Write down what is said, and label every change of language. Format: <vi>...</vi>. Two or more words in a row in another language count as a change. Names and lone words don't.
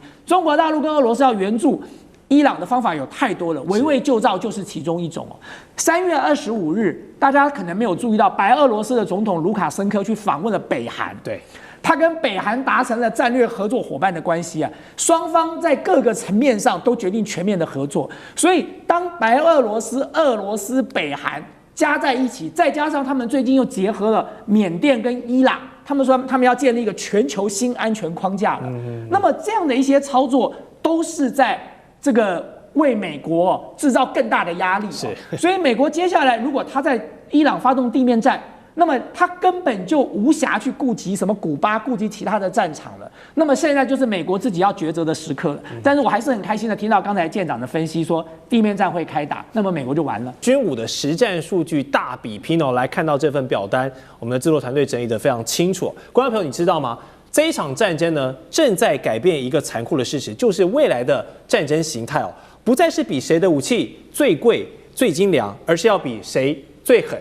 <zh>中國大陸跟俄羅斯要援助伊朗的方法有太多了，圍魏救趙就是其中一種哦。3月25日，大家可能沒有注意到，白俄羅斯的總統盧卡申科去訪問了北韓，對。他跟北韓達成了戰略合作夥伴的關係啊，雙方在各個層面上都決定全面的合作。所以，當白俄羅斯、俄羅斯、北韓加在一起，再加上他們最近又結合了緬甸跟伊朗，他們說他們要建立一個全球新安全框架了。那麼這樣的一些操作，都是在這個為美國製造更大的壓力。所以美國接下来如果他在伊朗發動地面戰，那麼他根本就無暇去顧及什麼古巴，顧及其他的戰場了。那麼現在就是美國自己要抉擇的時刻了。但是我還是很開心的聽到剛才艦長的分析，說地面戰會開打，那麼美國就完了。軍武的實戰數據大比拼哦，來看到這份表單，我們的制作團隊整理得非常清楚。觀眾朋友，你知道嗎？這一場戰爭呢，正在改變一個殘酷的事實，就是未來的戰爭形態哦，不再是比誰的武器最貴、最精良，而是要比誰最狠。</zh>